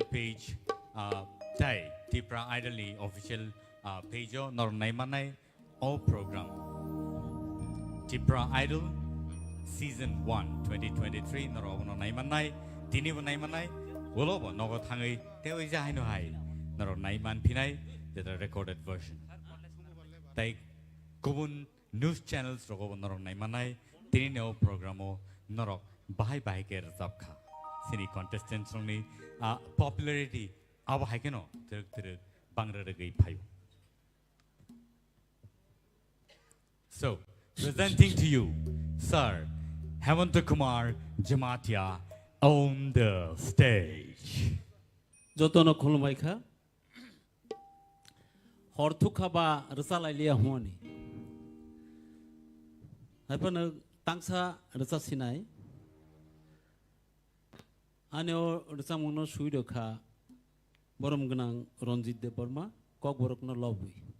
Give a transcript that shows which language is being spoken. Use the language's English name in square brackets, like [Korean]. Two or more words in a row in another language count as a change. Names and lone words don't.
[Kok Borok] page tai Tipra Idol ni [English] official page [Kok Borok] o nor nai manai [English] all program [Kok Borok] Tipra Idol Season 1 2023 nor no nai manai tini bo nai manai bolo bo nogo thangai teo ja haino hai nor nai man phinai [English] the recorded version [Kok Borok] tai kubun [English] news channels [Kok Borok] rogo nor nai manai tini no program o norok bahai bahai ke razab kha sini contestants ni popularity aba hai keno ter bangra regai phayo [English] so presenting to you Sir Hemanta Kumar Jamatia on the stage [Kok Borok] jotono khulumai kha horthu khaba rsalai lia huani haipana tangsa rsa sinai aneo rsa mungno suido kha borom gnang Ronjit de Burma kok borokno lobui